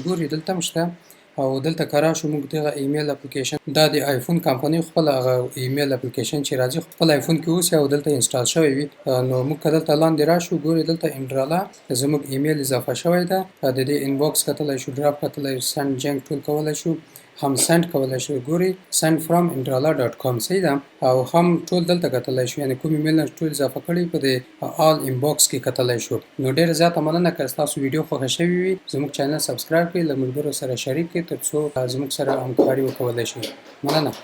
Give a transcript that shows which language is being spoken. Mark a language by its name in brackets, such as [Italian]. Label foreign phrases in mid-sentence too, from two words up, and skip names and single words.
[Pashto] ګورئ دلته هم شته او دلته که راشو موږ دغه [English] email application [Pashto] دا د آیفون کمپنۍ خپل هغه [English] email application [Pashto] چې راځي خپل آیفون کې اوسي او دلته انسټال شوی وي. نو موږ که دلته لاندې راشو ګورئ دلته انډراله زموږ ایمیل اضافه شوی ده. د دې انباکس کتلی شو، ډراپ کتلی شو، [English] send junk [Pashto] ټول کولی شو، هم سند کولی شو. ګورئ [English] send from [Pashto] indra.com. صحیح ده. او هم ټول دلته کتلی شو، یعنې کوم ایمیل ټول اضافه کړي په د [English] all inbox [Pashto] کې کتلی شو. نو ډېره زیاته مننه. که ستاسو ویډیو خوښه شوې وي زموږ چینل سبسکرایب کړئ، له ملګرو سره شریک کړئ تر څو زموږ سره همکاري وکولی شئ. مننه.